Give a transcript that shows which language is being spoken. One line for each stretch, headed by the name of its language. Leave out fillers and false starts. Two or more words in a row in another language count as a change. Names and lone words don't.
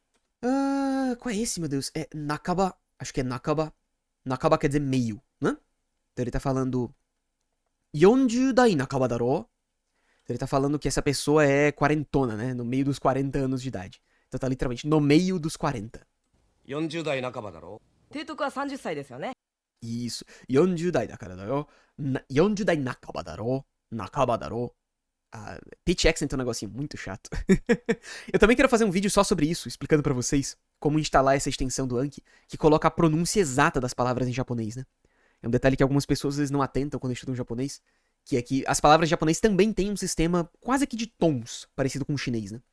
Portuguese: Qual é esse, meu Deus? É Nakaba, acho que é Nakaba. Nakaba quer dizer meio, né? Então ele tá falando
Japanese: 40代半ばだろ.
Portuguese: Então ele tá falando que essa pessoa é quarentona, né? No meio dos 40 anos de idade. Então tá literalmente no meio dos 40.
Japanese: 40 代半ばだろ提督は30歳ですよね。
Portuguese: Isso.
Japanese: 40代だからだよ。40代半ばだろ。半ばだろ.
English: Pitch accent
Portuguese: é um negocinho muito chato. Eu também quero fazer um vídeo só sobre isso, explicando pra vocês como instalar essa extensão do Anki, que coloca a pronúncia exata das palavras em japonês, né? É um detalhe que algumas pessoas às vezes não atentam quando estudam japonês, que é que as palavras em japonês também têm um sistema quase que de tons, parecido com o chinês, né?